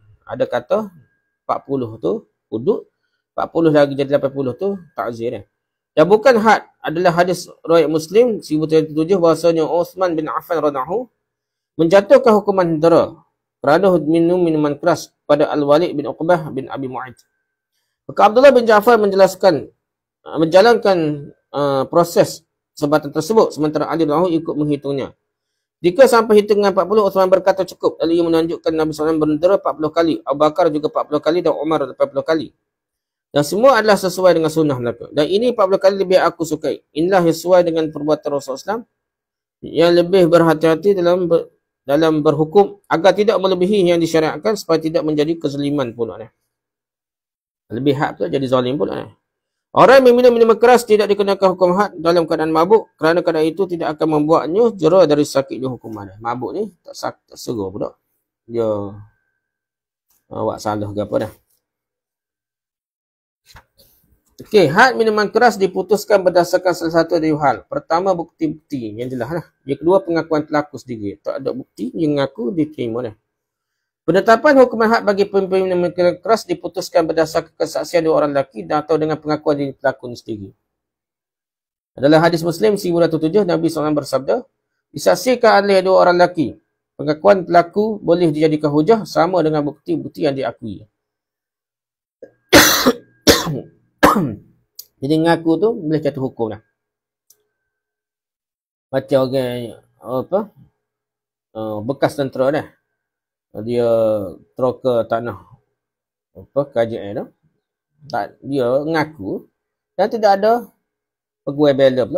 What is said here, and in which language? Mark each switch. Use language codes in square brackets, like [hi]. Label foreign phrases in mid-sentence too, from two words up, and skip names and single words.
[ms] Ada kata 40 tu hudud, 40 lagi jadi 80 tu ta'zir. Dan bukan had, adalah hadis riwayat Muslim 1707 bahasanya Uthman bin Affan radhiyallahu menjatuhkan hukuman dera kerana minum minuman keras pada Al-Walid bin Uqbah bin Abi Mu'ayth. Maka Abdullah bin Ja'far menjalankan proses sebatan tersebut sementara Ali radhiyallahu ikut menghitungnya. Jika sampai hitungan 40, Uthman berkata cukup. Lalu ia menunjukkan Nabi SAW berdera 40 kali, Abu Bakar juga 40 kali dan Umar 40 kali. Dan semua adalah sesuai dengan sunnah mereka. Dan ini 40 kali lebih aku sukai. Inilah sesuai dengan perbuatan Rasulullah SAW yang lebih berhati-hati dalam berhukum agar tidak melebihi yang disyariatkan supaya tidak menjadi kezaliman pula. Lebih had pula jadi zalim pula. Orang yang meminum minuman keras tidak dikenakan hukum had dalam keadaan mabuk, kerana keadaan itu tidak akan membuatnya jera dari sakitnya hukuman. Mabuk ni tak seru pula. Dia buat salah ke apa dah. Okey, had minuman keras diputuskan berdasarkan salah satu dari hal. Pertama, bukti-bukti yang jelas lah. Yang kedua, pengakuan pelaku sendiri. Tak ada bukti, dia mengaku, diterima dah. Penetapan hukuman had bagi peminum minuman keras diputuskan berdasarkan kesaksian dua orang lelaki atau dengan pengakuan dari pelaku sendiri. Dalam hadis Muslim 1207 Nabi SAW bersabda, disaksikan oleh dua orang lelaki, pengakuan pelaku boleh dijadikan hujah sama dengan bukti-bukti yang diakui. Jadi ngaku tu boleh jatuh hukum lah. Macam orang bekas tentera dah. Dia troka tanah kerajaan tu. Dia ngaku dan tidak ada pegawai bela pula.